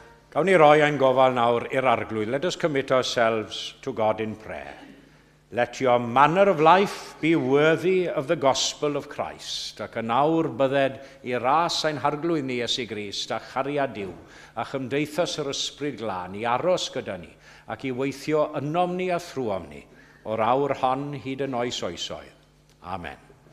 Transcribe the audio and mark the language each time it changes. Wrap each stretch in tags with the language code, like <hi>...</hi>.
<cy>Gawn ni roi ein gofal nawr i'r arglwydd.</cy> <en>Let us commit ourselves to God in prayer. Let your manner of life be worthy of the gospel of Christ.</en> <cy>Ac yn awr bydded i ras ein harglwydd ni Iesu Grist a chariad Duw a chymdeithas yr ysbryd glân i aros gyda ni ac i weithio ynom ni a thrwom ni o'r awr hon hyd yn oes oesoedd. Amen.</cy>